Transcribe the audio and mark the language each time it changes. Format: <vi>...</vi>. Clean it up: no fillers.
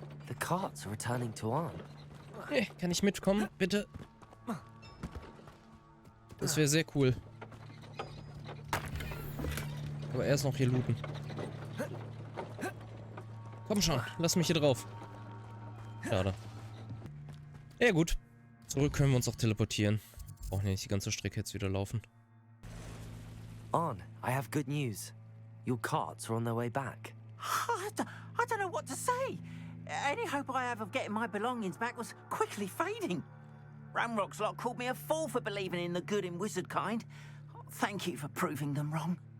<en>The carts are returning to Arn.</en> <de>Hey, kann ich mitkommen, bitte? Das wäre sehr cool. Aber erst noch hier looten. Komm schon, lass mich hier drauf. Schade. Ja gut. Zurück können wir uns auch teleportieren. Brauchen ja nicht die ganze Strecke jetzt wieder laufen.</de> <en>Arn, I have good news. Your carts are on their way back. I don't know what to say. Any hope I have of getting my belongings back was quickly fading. Ramrock's lot called me a fool for believing in the good in wizard kind. Thank you for proving them wrong.</en>